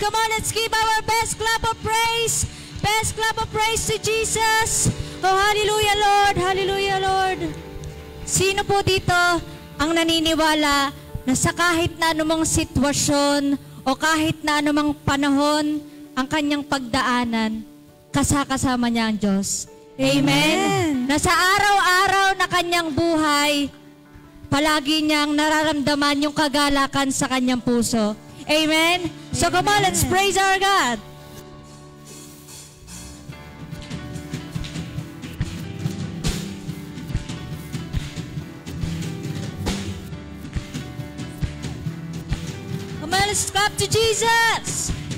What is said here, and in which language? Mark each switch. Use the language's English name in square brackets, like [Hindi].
[English] Come on, let's give our best clap of praise. Best clap of praise to Jesus. Oh, hallelujah, Lord. Hallelujah, Lord. [Filipino] Sino po dito ang naniniwala na sa kahit na anumang sitwasyon o kahit na anumang panahon ang kanyang pagdaanan, kasama niya ang Diyos? Amen. Na sa araw-araw na kanyang buhay, palagi niyang nararamdaman yung kagalakan sa kanyang puso. Amen? [English] So come on, let's praise our God. Come on, let's clap to Jesus.